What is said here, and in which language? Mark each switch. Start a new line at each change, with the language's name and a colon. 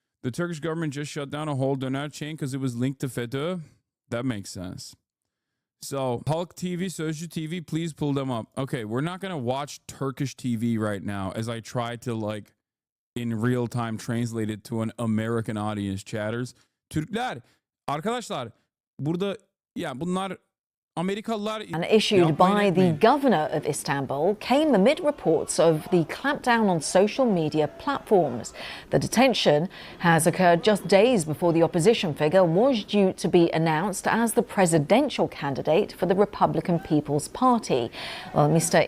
English: The Turkish government just shut down a whole donut chain because it was linked to FETÖ. That makes sense. So Halk TV, Sözcü TV, please pull them up. Okay, we're not gonna watch Turkish TV right now as I try to, like, in real time translate it to an American audience. Chatters.
Turkish: Türkler, arkadaşlar, burada ya bunlar Amerikalılar.
English: And issued by the governor of Istanbul came amid reports of the clampdown on social media platforms. The detention has occurred just days before the opposition figure was due to be announced as the presidential candidate for the Republican People's Party. Well, Mr.